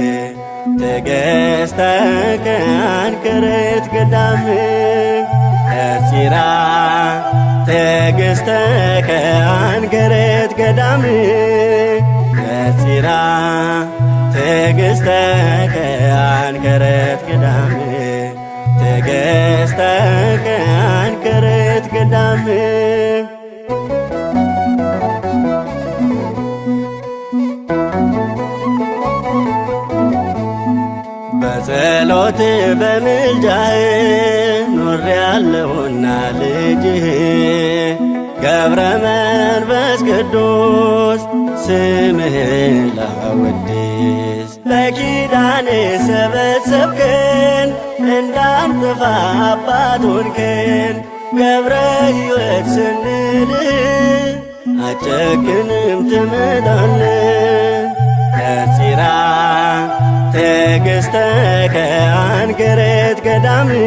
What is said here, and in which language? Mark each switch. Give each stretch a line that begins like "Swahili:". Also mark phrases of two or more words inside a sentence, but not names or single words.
Geez: ትዕግሥተከ አንክርት ገዳም ነጺራ ትዕግሥተከ አንክርት ገዳም ነጺራ ትዕግሥተከ አንክርት ገዳም ትዕግሥተከ አንክርት ገዳም
Amharic: በጸሎት በምልጃህ ኖሬአለሁና ልጅህ ገብረ መንፈስ ቅዱስ ስምህን ላወድስ በኪዳን ሰበሰብከን እንዳንጠፋ አባት ሆንከን ገብረ ሕይወት ስንል አጨክንም ትመጣለህ።
Geez: ከጺራ ትዕግሥተከ አንከረት ገዳም